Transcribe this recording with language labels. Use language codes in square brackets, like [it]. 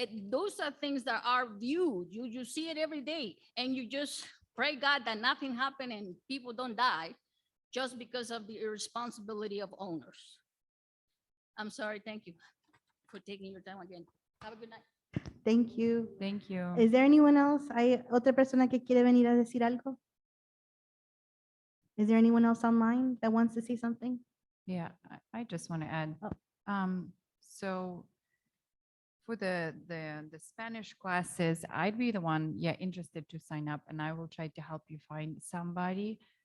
[en] Those are things that are viewed. You see it every day, and you just pray God that nothing happened and people don't die just because of the irresponsibility of owners. I'm sorry. Thank you for taking your time again. Have a good night. Thank you. Thank you. Is there anyone else? [es] ¿Hay otra persona que quiere venir a decir algo? [en] Is there anyone else online that wants to say something? Yeah, I just want to add. So for the Spanish classes, I'd be the one, interested to sign up, and I will try to help you find somebody.